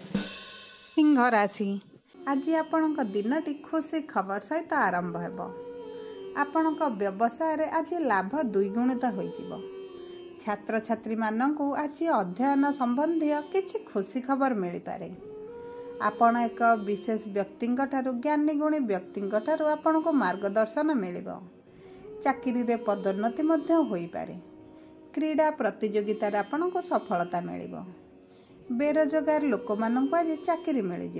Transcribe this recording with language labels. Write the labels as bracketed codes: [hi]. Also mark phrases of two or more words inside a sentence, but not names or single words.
[or] ସିଂହ ରାଶି। ଆଜି ଆପଣଙ୍କ ଦିନଟି ଖୁସି ଖବର ସହିତ ଆରମ୍ଭ ହେବ। ଆପଣଙ୍କ ବ୍ୟବସାୟ ରେ ଆଜି ଲାଭ ଦ୍ୱିଗୁଣିତ ହୋଇଯିବ। ଛାତ୍ର ଛାତ୍ରୀ ମାନଙ୍କୁ ଆଜି ଅଧ୍ୟୟନ ସମ୍ବନ୍ଧୀ କିଛି ଖୁସି ଖବର ମିଳି ପାରେ। ଆପଣ ଏକ ବିଶେଷ ବ୍ୟକ୍ତିଙ୍କଠାରୁ ଜ୍ଞାନୀ ଗୁଣୀ ବ୍ୟକ୍ତିଙ୍କଠାରୁ ଆପଣଙ୍କୁ ମାର୍ଗଦର୍ଶନ ମିଳିବ। ଚାକିରିରେ ପଦୋନ୍ନତି ମଧ୍ୟ ହୋଇପାରେ। କ୍ରୀଡ଼ା ପ୍ରତିଯୋଗିତାରେ ଆପଣଙ୍କୁ ସଫଳତା ମିଳିବ। ବେରୋଜଗାର ଲୋକମାନଙ୍କୁ ଆଜି ଚାକିରି ମିଳିଯିବ।